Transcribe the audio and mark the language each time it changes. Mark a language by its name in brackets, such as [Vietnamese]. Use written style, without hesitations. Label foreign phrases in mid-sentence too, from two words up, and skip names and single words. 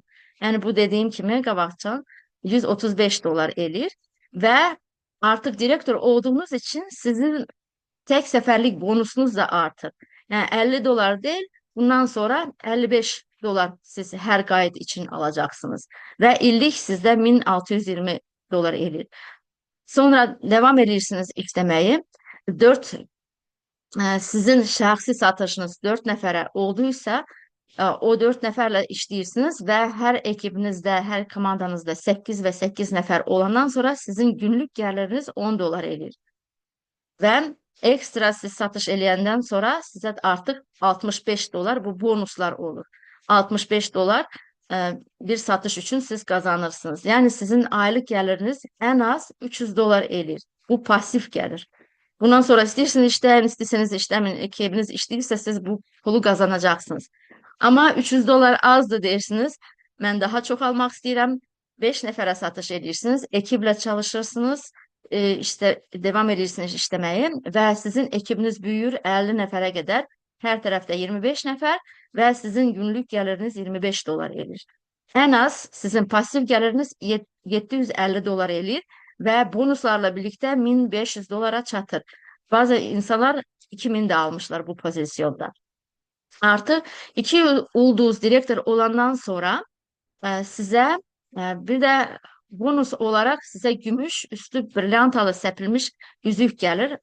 [Turkish] Yani bu dediğim kimi [Azerbaijani] qabaqcan 135 dolar eləyir [Turkish] ve artık direktör olduğunuz için sizin tek seferlik bonusunuz da artır. Yani 50 dolar değil bundan sonra 55 dolar siz her kayıt için alacaksınız. Ve illik sizde 1620 dolar eləyir. Sonra devam edirsiniz işlemeyi. [Azerbaijani] 4 sizin şəxsi satışınız 4 nəfərə olduysa, o 4 nəfərlə işləyirsiniz və hər ekibinizdə, hər komandanızda 8 və 8 nəfər olandan sonra sizin günlük gəliriniz 10 dolar edir. Və ekstra siz satış eləyəndən sonra sizə artıq 65 dolar bu bonuslar olur. 65 dolar bir satış üçün siz kazanırsınız. Yəni sizin aylıq gəliriniz ən az 300 dolar edir. Bu pasif gəlir. [Turkish] Bundan sonra isterseniz işleyin, isterseniz işlemin, ekibiniz işleyirse siz bu pulu kazanacaksınız. Ama 300 dolar azdı dersiniz. Ben daha çok almak istedim. [Azerbaijani] 5 nəfərə satış edirsiniz, ekiblə çalışırsınız, işte devam edirsiniz işləməyə və sizin ekibiniz büyür 50 nəfərə qədər, hər tərəfdə 25 nəfər və sizin günlük gəliriniz 25 dolar edir. Ən az sizin pasiv gəliriniz 750 dolar edir və bonuslarla birlikdə 1500 dolara çatır. [Turkish] Bazı insanlar 2000 de almışlar bu pozisyonda. Artı iki ulduz direktör olandan sonra size bir de bonus olarak size gümüş üstü brilyantalı sepilmiş yüzük gelir.